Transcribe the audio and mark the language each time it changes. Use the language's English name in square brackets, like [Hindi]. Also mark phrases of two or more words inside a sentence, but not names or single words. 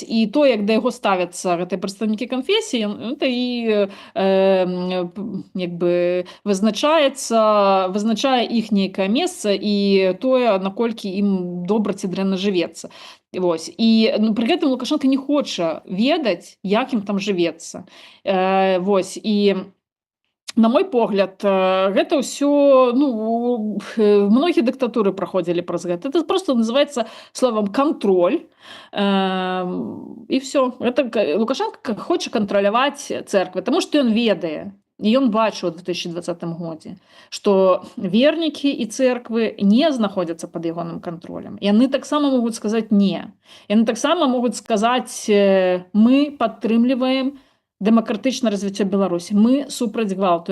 [Belarusian] І то, як да яго ставяцца гэтыя прадстаўнікі канфесіі, это і як бы вызначае іх нейкае месца і тое, наколькі ім добра ці дрэнна жывецца. Вось. І пры гэтым Лукашенко не хоча ведаць, як ім там жывецца. Вось. І на мой погляд, гэта ўсё, ну, многія дыктатуры праходзілі праз гэта. Это просто называецца словом контроль. І все. Лукашенко хоча кантраляваць церквы, таму што ён ведае, і ён бачыў у 2020 годзе, што вернікі і церквы не знаходзяцца пад ягоным кантролем. Яны таксама могуць сказаць не. Яны таксама могуць сказаць: мы падтрымліваем дэмакратычнае развіццё Беларусі, мы супраць гвалту.